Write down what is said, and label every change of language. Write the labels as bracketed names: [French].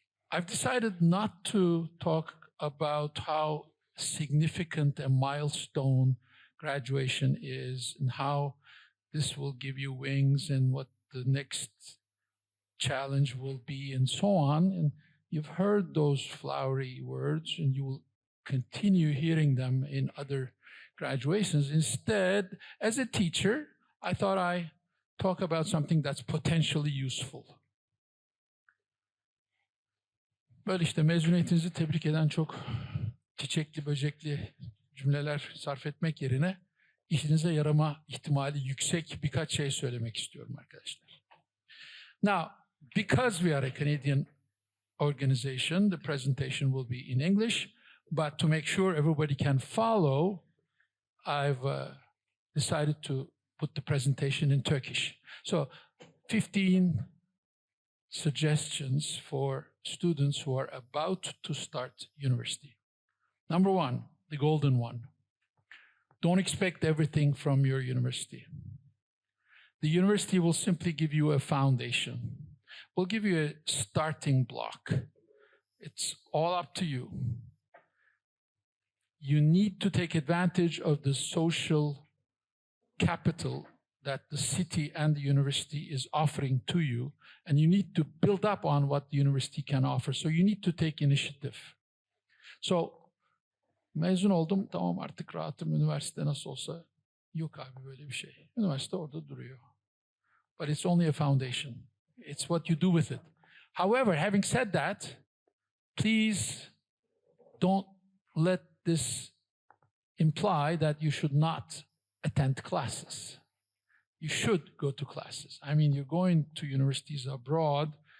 [English] I've decided not to talk about how significant a milestone graduation is and how this will give you wings and what the next challenge will be and so on. And you've heard those flowery words and you will continue hearing them in other graduations. Instead, as a teacher, I thought I'd talk about something that's potentially useful. [Turkish] Böyle işte mezuniyetinizi tebrik eden çok çiçekli böcekli cümleler sarf etmek yerine işinize yarama ihtimali yüksek birkaç şey söylemek istiyorum arkadaşlar. [English] Now, because we are a Canadian organization, the presentation will be in English, but to make sure everybody can follow, I've decided to put the presentation in Turkish. So 15 suggestions for students who are about to start university. Number one, the golden one. Don't expect everything from your university. The university will simply give you a foundation. We'll give you a starting block. It's all up to you. You need to take advantage of the social capital that the city and the university is offering to you, and you need to build up on what the university can offer. So you need to take initiative. [Turkish] So, mezun oldum, tamam artık rahatım, üniversite nasıl olsa. Yok abi böyle bir şey. Üniversite orada duruyor. [English] But it's only a foundation. It's what you do with it. However, having said that, please don't let this imply that you should not attend classes. You should go to classes. I mean, you're going to universities abroad.